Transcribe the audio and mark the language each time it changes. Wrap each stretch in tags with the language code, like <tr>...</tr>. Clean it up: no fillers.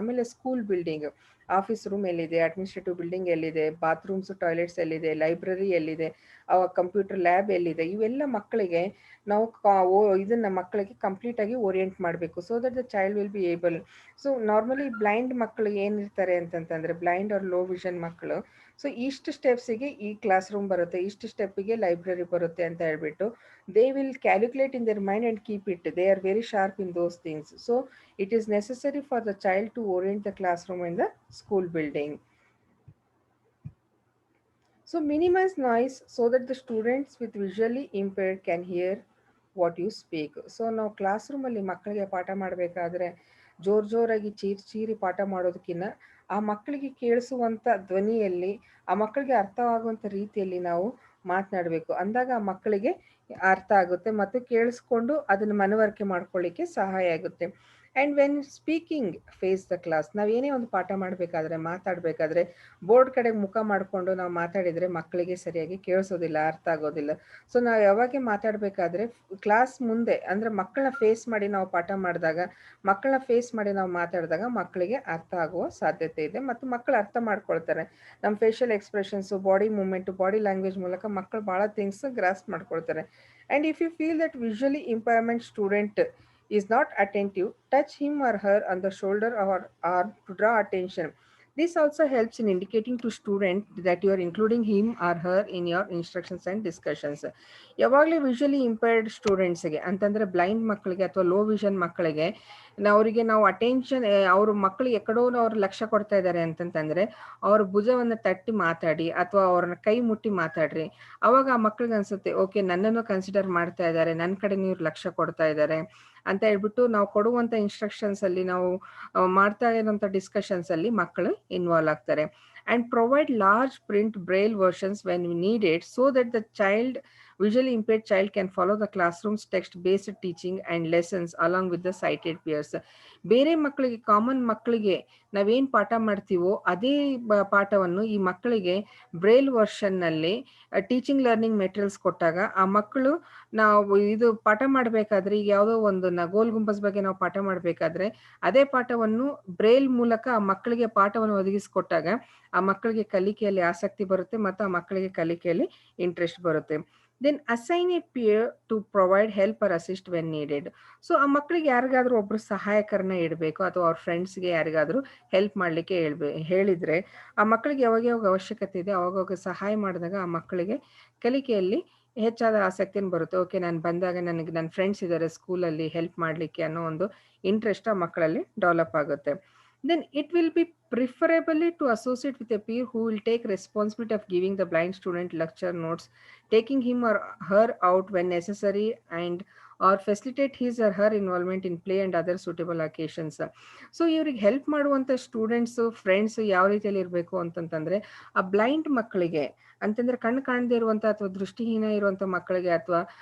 <kn>ಆಮೇಲೆ school building, office room ಎಲ್ಲಿದೆ, administrative building ಎಲ್ಲಿದೆ, ಬಾತ್ರೂಮ್ಸ್ ಟಾಯ್ಲೆಟ್ಸ್ ಎಲ್ಲಿದೆ, ಲೈಬ್ರರಿ ಎಲ್ಲಿದೆ, ಕಂಪ್ಯೂಟರ್ ಲ್ಯಾಬ್ ಎಲ್ಲಿದೆ, ಇವೆಲ್ಲ ಮಕ್ಕಳಿಗೆ ನಾವು ಇದನ್ನು ಮಕ್ಕಳಿಗೆ ಕಂಪ್ಲೀಟಾಗಿ ಓರಿಯೆಂಟ್ ಮಾಡಬೇಕು.</kn> <en>So that the child will be able.</en> <kn>So normally blind ಮಕ್ಕಳು ಏನಿರ್ತಾರೆ ಅಂತಂತಂದರೆ, ಬ್ಲೈಂಡ್ ಆರ್ ಲೋ ವಿಷನ್ ಮಕ್ಕಳು, ಸೊ ಇಷ್ಟು ಸ್ಟೆಪ್ಸಿಗೆ ಈ ಕ್ಲಾಸ್ ರೂಮ್ ಬರುತ್ತೆ, ಇಷ್ಟು ಸ್ಟೆಪ್ಪಿಗೆ ಲೈಬ್ರರಿ ಬರುತ್ತೆ ಅಂತ ಹೇಳ್ಬಿಟ್ಟು</kn> <en>They will calculate in their mind and keep it. They are very sharp in those things. So it is necessary for the child to orient the classroom in the school building. So minimize noise so that the students with visually impaired can hear what you speak.</en> <kn>So ನಾವು class ರೂಮಲ್ಲಿ ಮಕ್ಕಳಿಗೆ ಪಾಠ ಮಾಡಬೇಕಾದ್ರೆ ಜೋರಾಗಿ ಚೀರಿ ಪಾಠ ಮಾಡೋದಕ್ಕಿಂತ ಆ ಮಕ್ಕಳಿಗೆ ಕೇಳಿಸುವಂಥ ಧ್ವನಿಯಲ್ಲಿ ಆ ಮಕ್ಕಳಿಗೆ ಅರ್ಥವಾಗುವಂಥ ರೀತಿಯಲ್ಲಿ ನಾವು ಮಾತನಾಡಬೇಕು. ಅಂದಾಗ ಆ ಮಕ್ಕಳಿಗೆ ಅರ್ಥ ಆಗುತ್ತೆ ಮತ್ತು ಕೇಳಿಸ್ಕೊಂಡು ಅದನ್ನು ಮನವರಿಕೆ ಮಾಡ್ಕೊಳ್ಳಿಕ್ಕೆ ಸಹಾಯ ಆಗುತ್ತೆ.</kn> <en>and when speaking face the class,</en> <kn>ನಾವೇನೇ ಒಂದು ಪಾಠ ಮಾಡಬೇಕಾದ್ರೆ ಮಾತಾಡಬೇಕಾದ್ರೆ ಬೋರ್ಡ್ ಕಡೆಗೆ ಮುಖ ಮಾಡಿಕೊಂಡು ನಾವು ಮಾತಾಡಿದರೆ ಮಕ್ಕಳಿಗೆ ಸರಿಯಾಗಿ ಕೇಳಿಸೋದಿಲ್ಲ, ಅರ್ಥ ಆಗೋದಿಲ್ಲ. ಸೊ ನಾವು ಯಾವಾಗ ಮಾತಾಡಬೇಕಾದ್ರೆ ಕ್ಲಾಸ್ ಮುಂದೆ ಅಂದರೆ ಮಕ್ಕಳನ್ನ ಫೇಸ್ ಮಾಡಿ ನಾವು ಪಾಠ ಮಾಡಿದಾಗ, ಮಕ್ಕಳನ್ನ ಫೇಸ್ ಮಾಡಿ ನಾವು ಮಾತಾಡಿದಾಗ ಮಕ್ಕಳಿಗೆ ಅರ್ಥ ಆಗುವ ಸಾಧ್ಯತೆ ಇದೆ ಮತ್ತು ಮಕ್ಕಳು ಅರ್ಥ ಮಾಡ್ಕೊಳ್ತಾರೆ. ನಮ್ಮ facial expressions, body moment, body language ಮೂಲಕ ಮಕ್ಕಳು ಭಾಳ ಥಿಂಗ್ಸ್ ಗ್ರಾಸ್ಪ್ ಮಾಡ್ಕೊಳ್ತಾರೆ.</kn> <en>And if you feel that visually impairment student is not attentive, touch him or her on the shoulder or arm to draw attention. This also helps in indicating to student that you are including him or her in your instructions and discussions.</en> <kn>ಯಾವಾಗಲೇ visually impaired ಸ್ಟೂಡೆಂಟ್ಸ್ಗೆ ಅಂತಂದರೆ blind ಮಕ್ಕಳಿಗೆ ಅಥವಾ low vision ಮಕ್ಕಳಿಗೆ ಅವರಿಗೆ ನಾವು attention, ಅವ್ರ ಮಕ್ಕಳು ಎಕಡೋ ಅವ್ರು ಲಕ್ಷ್ಯ ಕೊಡ್ತಾ ಇದ್ದಾರೆ ಅಂತಂತಂದರೆ ಅವ್ರ ಭುಜವನ್ನು ತಟ್ಟಿ ಮಾತಾಡಿ ಅಥವಾ ಅವ್ರನ್ನ ಕೈ ಮುಟ್ಟಿ ಮಾತಾಡ್ರಿ. ಅವಾಗ ಆ ಮಕ್ಳಿಗೆ ಅನಿಸುತ್ತೆ, ಓಕೆ ನನ್ನನ್ನು ಕನ್ಸಿಡರ್ ಮಾಡ್ತಾ ಇದ್ದಾರೆ, ನನ್ನ ಕಡೆ ನೀವು ಲಕ್ಷ್ಯ ಕೊಡ್ತಾ ಇದ್ದಾರೆ ಅಂತ ಹೇಳ್ಬಿಟ್ಟು ನಾವು ಕೊಡುವಂಥ ಇನ್ಸ್ಟ್ರಕ್ಷನ್ಸಲ್ಲಿ ನಾವು ಮಾಡ್ತಾ ಇರೋಂಥ ಡಿಸ್ಕಷನ್ಸಲ್ಲಿ ಮಕ್ಕಳು ಇನ್ವಾಲ್ವ್ ಆಗ್ತಾರೆ.</kn> <en>And provide large print braille versions when needed so that the child visually impaired child can follow the classroom's text-based teaching and lessons along with the sighted peers.</en> <kn>ಬೇರೆ ಮಕ್ಕಳಿಗೆ, ಕಾಮನ್ ಮಕ್ಕಳಿಗೆ ನಾವೇನು ಪಾಠ ಮಾಡ್ತೀವೋ ಅದೇ ಪಾಠವನ್ನು ಈ ಮಕ್ಕಳಿಗೆ ಬ್ರೈಲ್ ವರ್ಷನ್ನಲ್ಲಿ ಟೀಚಿಂಗ್ ಲರ್ನಿಂಗ್ ಮೆಟೀರಿಯಲ್ಸ್ ಕೊಟ್ಟಾಗ ಆ ಮಕ್ಕಳು ನಾವು ಇದು ಪಾಠ ಮಾಡಬೇಕಾದ್ರೆ, ಈಗ ಯಾವುದೋ ಒಂದು ಗೋಲ್ ಗುಂಬಸ್ ಬಗ್ಗೆ ನಾವು ಪಾಠ ಮಾಡಬೇಕಾದ್ರೆ ಅದೇ ಪಾಠವನ್ನು ಬ್ರೈಲ್ ಮೂಲಕ ಆ ಮಕ್ಕಳಿಗೆ ಪಾಠವನ್ನು ಒದಗಿಸಿಕೊಟ್ಟಾಗ ಆ ಮಕ್ಕಳಿಗೆ ಕಲಿಕೆಯಲ್ಲಿ ಆಸಕ್ತಿ ಬರುತ್ತೆ ಮತ್ತು ಆ ಮಕ್ಕಳಿಗೆ ಕಲಿಕೆಯಲ್ಲಿ ಇಂಟ್ರೆಸ್ಟ್ ಬರುತ್ತೆ.</kn> <en>Then assign a peer to provide help or assist when needed.</en> <kn>So ಆ ಮಕ್ಕಳಿಗೆ ಯಾರಿಗಾದ್ರೂ ಒಬ್ರು ಸಹಾಯಕರನ್ನ ಇಡಬೇಕು ಅಥವಾ ಅವ್ರ ಫ್ರೆಂಡ್ಸ್ಗೆ ಯಾರಿಗಾದ್ರೂ ಹೆಲ್ಪ್ ಮಾಡಲಿಕ್ಕೆ ಹೇಳಿದರೆ ಆ ಮಕ್ಕಳಿಗೆ ಯಾವಾಗ ಯಾವಾಗ ಅವಶ್ಯಕತೆ ಇದೆ ಅವಾಗವಾಗ ಸಹಾಯ ಮಾಡಿದಾಗ ಆ ಮಕ್ಕಳಿಗೆ ಕಲಿಕೆಯಲ್ಲಿ ಹೆಚ್ಚಾದ ಆಸಕ್ತಿಯನ್ನು ಬರುತ್ತೆ. ಓಕೆ, ನಾನು ಬಂದಾಗ ನನಗೆ ನನ್ನ ಫ್ರೆಂಡ್ಸ್ ಇದ್ದಾರೆ ಸ್ಕೂಲಲ್ಲಿ ಹೆಲ್ಪ್ ಮಾಡಲಿಕ್ಕೆ ಅನ್ನೋ ಒಂದು ಇಂಟ್ರೆಸ್ಟ್ ಆ ಮಕ್ಕಳಲ್ಲಿ ಡೆವಲಪ್ ಆಗುತ್ತೆ.</kn> <en>Then it will be preferably to associate with a peer who will take responsibility of giving the blind student lecture notes, taking him or her out when necessary, and or facilitate his or her involvement in play and other suitable occasions.</en> <kn>So ಇವ್ರಿಗೆ help ಮಾಡುವಂಥ students friends ಯಾವ ರೀತಿಯಲ್ಲಿ ಇರಬೇಕು ಅಂತಂತಂದರೆ, ಆ blind ಮಕ್ಕಳಿಗೆ ಅಂತಂದರೆ ಕಣ್ಣು ಕಾಣದೇ ಇರುವಂಥ ಅಥವಾ ದೃಷ್ಟಿಹೀನ ಇರುವಂಥ ಮಕ್ಕಳಿಗೆ ಅಥವಾ</kn>